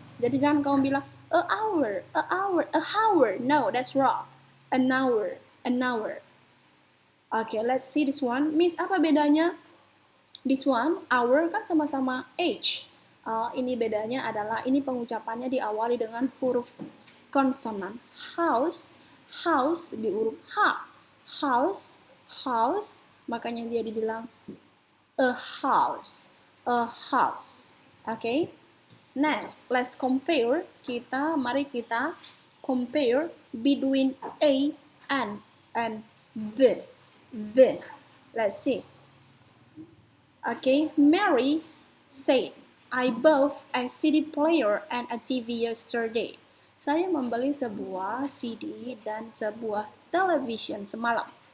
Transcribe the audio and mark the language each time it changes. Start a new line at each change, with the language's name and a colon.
Indonesian: Jadi jangan kamu bilang
English: a hour, a hour, a hour. No, that's wrong. An hour. An hour. Okay, let's see this one. Miss,
Indonesian: apa bedanya?
English: This one, hour
Indonesian: kan sama-sama
English: H.
Indonesian: Ini bedanya adalah ini pengucapannya diawali dengan huruf konsonan.
English: House, house
Indonesian: di huruf H.
English: House, house,
Indonesian: makanya dia dibilang
English: a house, a house. Okay? Next, let's compare.
Indonesian: Mari kita
English: compare between a and the. Let's see. Okay, Mary said, I bought a CD player and a TV yesterday.
Indonesian: Saya membeli sebuah CD dan sebuah television semalam.